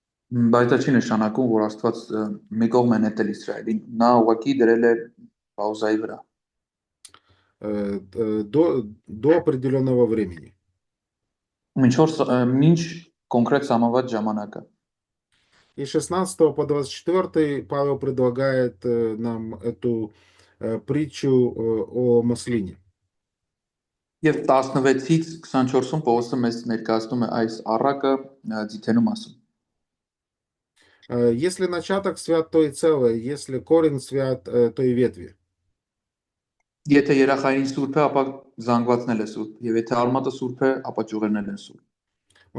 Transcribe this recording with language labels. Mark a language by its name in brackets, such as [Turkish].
[Armenian] Բայց դա չի նշանակում, որ Աստված մի կողմ է նետել Իսրայելին, նա ուղղակի դրել է պաուզայի վրա։ [Russian] До определенного времени. [Armenian] Մինչ կոնկրետ սահմանված ժամանակը։ [Russian] И 16 по 24 Павел предлагает нам эту притчу о маслине. [Armenian] Եվ 16-ից 24-ում Պողոսը մեզ ներկայացնում է այս առակը ձիթենու մասին։ [Russian] Если начаток свят, то и целое, если корень свят, то и ветви. [Armenian] Եթե երախային սուրբ է, ապա զանգվածն էլ է սուրբ, եւ եթե արմատը սուրբ է, ապա ճյուղերն էլ են սուրբ։